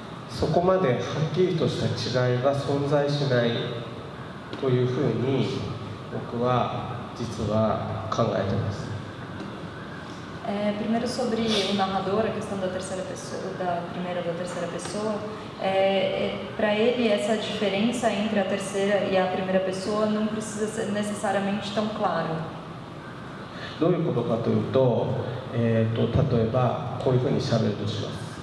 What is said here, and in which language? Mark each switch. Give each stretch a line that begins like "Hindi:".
Japanese: そこまではっきりとした違いが存在しないというふうに僕は実は考えています。
Portuguese: Primeiro sobre o narrador, a questão da terceira pessoa, da primeira e da terceira pessoa, para ele essa diferença entre a terceira e a primeira pessoa não precisa ser necessariamente tão clara.
Japanese: どういうことかというと、例えばこういうふうに喋るとします。